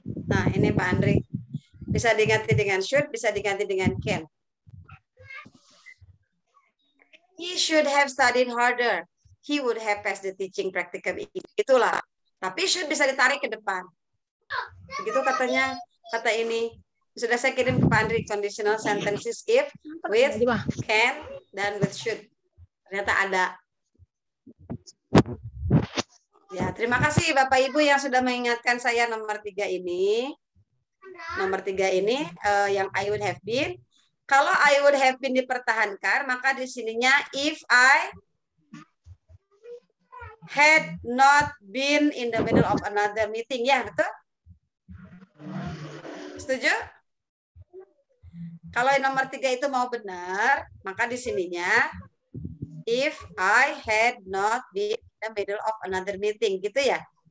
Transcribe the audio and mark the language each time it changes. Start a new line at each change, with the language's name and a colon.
Indonesian: Nah, ini Pak Andri. Bisa diganti dengan should, bisa diganti dengan can.
English: He should have studied harder. He would have passed the teaching practicum.
Indonesian: Itulah. Tapi should bisa ditarik ke depan. Begitu katanya, kata ini. Sudah saya kirim ke Pak Andri,
English: conditional sentences if, with, can,
Indonesian: dan with should. Ternyata ada. Ya, terima kasih Bapak Ibu yang sudah mengingatkan saya nomor 3 ini. Nomor 3 ini yang
English: I would have been.
Indonesian: Kalau
English: I would have been
Indonesian: dipertahankan, maka di sininya
English: if I had not been in the middle of another meeting.
Indonesian: Ya, betul? Setuju? Kalau yang nomor 3 itu mau benar, maka di sininya
English: if I had not been in the middle of another meeting. Gitu ya?